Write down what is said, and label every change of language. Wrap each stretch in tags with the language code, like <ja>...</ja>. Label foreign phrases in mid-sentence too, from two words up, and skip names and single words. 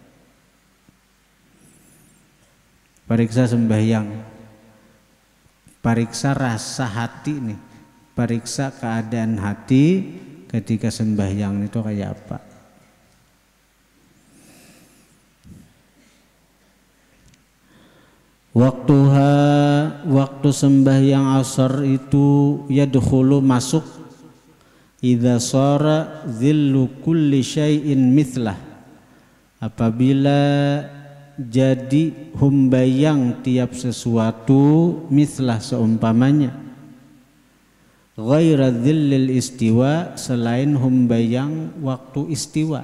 <bjn>Periksa sembahyang, periksa rasa hati nih, periksa keadaan hati ketika sembahyang itu kayak apa. Waktu sembahyang asar itu yadkhulu masuk</bjn> <ar>إذا صار ظل كل شيء مثله,</ar> <bjn>apabila jadi humbayang tiap sesuatu mithlah seumpamanya,</bjn> <ar>غير ظل الاستواء,</ar> <bjn>selain humbayang waktu istiwa.</bjn>